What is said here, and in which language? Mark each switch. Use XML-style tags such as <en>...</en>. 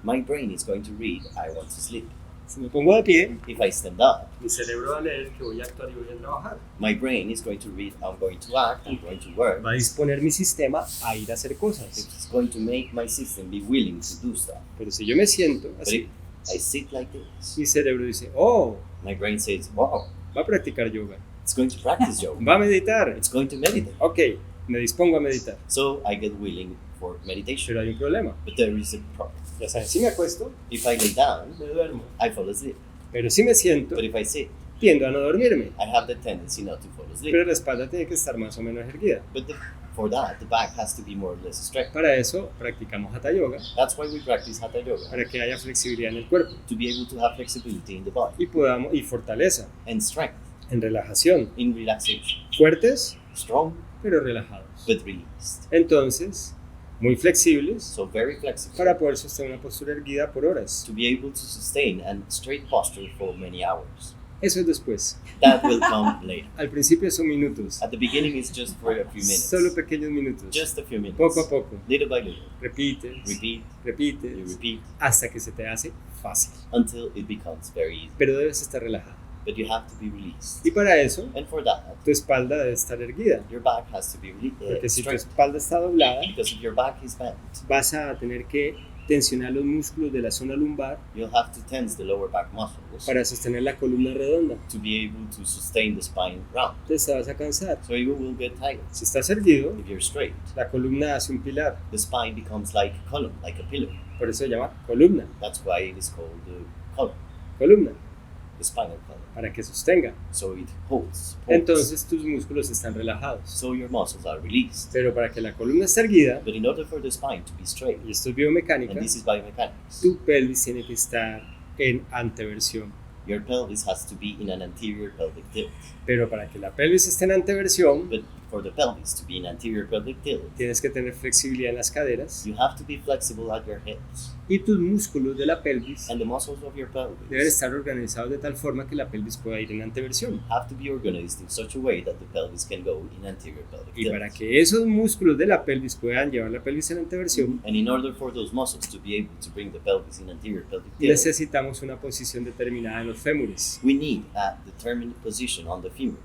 <en>my brain is going to read, I want to sleep.</en> <es>Si me pongo de pie,</es> <en>If I stand up,</en> <es>mi cerebro va a leer que voy a actuar y voy a trabajar.</es> <en>my brain is going to read, I'm going to act, I'm going to work.</en> <es>Va a disponer mi sistema a ir a hacer cosas.</es> <en>It's going to make my system be willing to do stuff.</en> <es>Pero si yo me siento</es> <en>But</en> <es>así,</es> <en>if I sit like this,</en> <es>mi cerebro dice, oh,</es> <en>my brain says, wow,</en> <es>va a practicar yoga,</es> <en>it's going to practice yoga.</en> <es>va a meditar.</es> <en>It's going to meditate.</en> <es>Ok, me dispongo a meditar.</es> <en>So I get willing for meditation.</en> <es>Pero hay un problema.</es> <en>But there is a problem.</en> <es>Ya sabes, si me acuesto,</es> <en>If I lay down,</en> <es>me duermo.</es> <en>I fall asleep.</en> <es>Pero si me siento,</es> <en>But if I sit,</en> <es>tiendo a no dormirme,</es> <en>I have the tendency not to fall asleep.</en> <es>pero la espalda tiene que estar más o menos erguida.</es> <en>But for that, the back has to be more or less straight.</en> <es>Para eso practicamos Hatha Yoga,</es> <en>That's why we practice Hatha Yoga,</en> <es>para que haya flexibilidad en el cuerpo</es> <en>to be able to have flexibility in the body</en> <es>y fortaleza</es> <en>and strength</en> <es>en relajación,</es> <en>in relaxation.</en> <es>fuertes</es> <en>Strong,</en> <es>pero relajados.</es> <en>but released.</en> <es>Entonces, muy flexibles</es> <en>So very flexible</en> <es>para poder sostener una postura erguida por horas.</es> <en>to be able to sustain a straight posture for many hours.</en> <es>Eso es después.</es> <en>That will come later.</en> <es>Al principio son minutos,</es> <en>At the beginning, it's just for a few minutes.</en> <es>solo pequeños minutos,</es> <en>Just a few minutes.</en> <es>poco a poco.</es> <en>Little by little.</en> <es>Repites,</es> <en>Repeat, you</en> <es>repites,</es> <en>repeat,</en> <es>hasta que se te hace fácil.</es> <en>until it becomes very easy.</en> <es>Pero debes estar relajado.</es> <en>But you have to be released.</en> <es>Y para eso,</es> <en>And for that,</en> <es>tu espalda debe estar erguida.</es> <en>your back has to be</en> <es>Porque si tu</es> <en>straight.</en> <es>espalda está doblada,</es> <en>Because if your back is bent,</en> <es>vas a tener que tensionar los músculos de la zona lumbar</es> <en>you'll have to tense the lower back muscles</en> <es>para sostener la columna redonda.</es> <en>to be able to sustain the spine round.</en> <es>Entonces te vas a cansar.</es> <en>So you will get tired.</en> <es>Si estás erguido,</es> <en>If you're straight,</en> <es>la columna hace un pilar.</es> <en>the spine becomes like a column, like a pillar.</en> <es>Por eso se llama columna.</es> <en>That's why it is called the column,</en> <es>Columna,</es> <en>the spinal column.</en> <es>para que sostenga.</es> <en>So it holds.</en> <es>Entonces tus músculos están relajados.</es> <en>So your muscles are released.</en> <es>Pero para que la columna esté erguida,</es> <en>But in order for the spine to be straight,</en> <es>y esto es biomecánica,</es> <en>and this is biomechanics,</en> <es>tu pelvis tiene que estar en anteversión.</es> <en>your pelvis has to be in an anterior pelvic tilt.</en> <es>Pero para que la pelvis esté en anteversión,</es> <en>But for the pelvis to be in anterior pelvic tilt,</en> <es>tienes que tener flexibilidad en las caderas</es> <en>you have to be flexible at your hips.</en> <es>y tus músculos de la pelvis</es> <en>And the muscles of your</en> <es>deben</es> <en>pelvis</en> <es>estar organizados de tal forma que la pelvis pueda ir en anteversión.</es> <en>have to be organized in such a way that the pelvis can go in anterior pelvic</en> <es>Y</es> <en>tilt.</en> <es>para que esos músculos de la pelvis puedan llevar la pelvis en anteversión,</es> <en>And in order for those muscles to be able to bring the pelvis in anterior pelvic tilt,</en> <es>necesitamos una posición determinada en los fémures,</es> <en>we need a determined position on the femurs,</en>